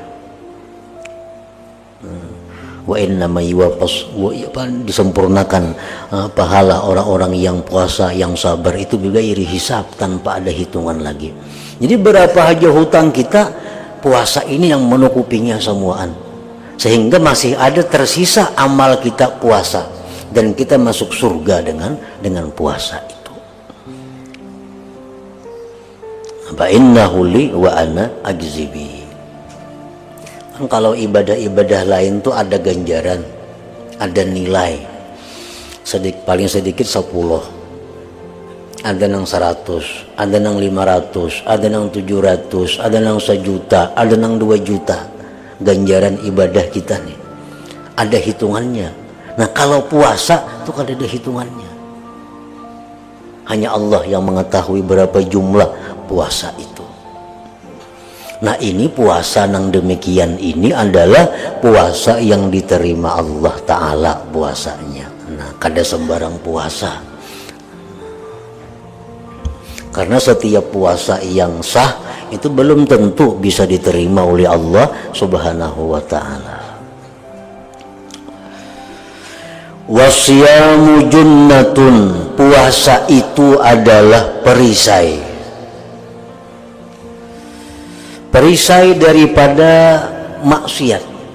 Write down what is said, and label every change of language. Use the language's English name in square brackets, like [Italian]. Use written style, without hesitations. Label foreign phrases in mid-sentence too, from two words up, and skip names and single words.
[Arabic] وإنما يوفى, [Indonesian] disempurnakan pahala orang-orang yang puasa, yang sabar itu [Arabic] بغير حساب, [Indonesian] tanpa ada hitungan lagi. Jadi berapa aja hutang kita, puasa ini yang menutupinya semuaan, sehingga masih ada tersisa amal kita puasa, dan kita masuk surga dengan puasa itu. [Arabic] فإنه لي وأنا أجزي به. [Indonesian] Kan kalau ibadah-ibadah lain tuh ada ganjaran, ada nilai. Paling sedikit 10. Ada nang 100, ada nang 500, ada nang 700, ada nang 1 juta, ada nang 2 juta. Ganjaran ibadah kita nih ada hitungannya. Nah kalau puasa tuh kan ada hitungannya. Hanya Allah yang mengetahui berapa jumlah puasa itu. Nah ini puasa yang demikian ini adalah puasa yang diterima Allah Ta'ala puasanya. Nah kada sembarang puasa. Karena setiap puasa yang sah itu belum tentu bisa diterima oleh Allah [Arabic] سبحانه وتعالى. والصيام جنة, [Indonesian] puasa itu adalah perisai. Perisai daripada maksiat.